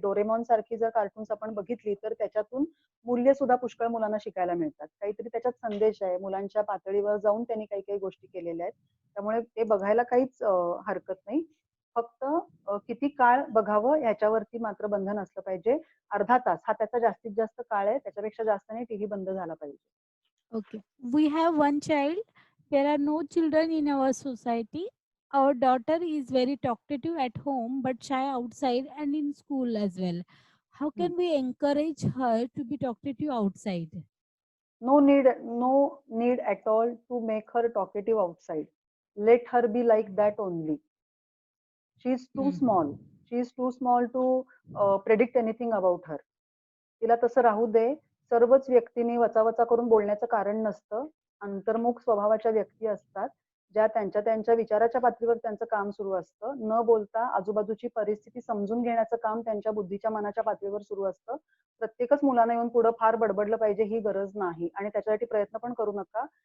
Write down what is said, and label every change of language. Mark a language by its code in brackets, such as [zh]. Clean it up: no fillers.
[mr] Doraemon सारखी जर cartoons आपण बघितली तर त्याच्यातून मूल्य सुद्धा पुष्कळ मुलांना शिकायला मिळतात. काहीतरी त्याच्यात संदेश आहे, मुलांच्या पातळीवर जाऊन त्यांनी काही काही गोष्टी केलेल्या आहेत. त्यामुळे ते बघायला काहीच हरकत नाही. फक्त किती काळ बघावं ह्याच्यावरती मात्र बंधन असलं पाहिजे. अर्धा तास हा त्याचा जास्तीत जास्त काळ आहे, त्याच्यापेक्षा जास्त नाही. टीव्ही बंद झाला पाहिजे. [en] Okay. We have one child. There are no children in our society. our daughter is very talkative at home but shy outside and in school as well. How can we encourage her to be talkative outside? No need at all to make her talkative outside. Let her be like that only. She is too small. She is too small to predict anything about her. [mr] तिला तसं राहू दे. सर्वच व्यक्तींनी वचावचा करून बोलण्याचं कारण नसतं. अंतर्मुख स्वभावाच्या व्यक्ती असतात, ज्या त्यांच्या त्यांच्या विचाराच्या पातळीवर त्यांचं काम सुरू असतं. न बोलता आजूबाजूची परिस्थिती समजून घेण्याचं काम त्यांच्या बुद्धीच्या मनाच्या पातळीवर सुरू असतं. प्रत्येकच मुलांना येऊन पुढं फार बडबडलं पाहिजे ही गरज नाही आणि त्याच्यासाठी प्रयत्न पण करू नका.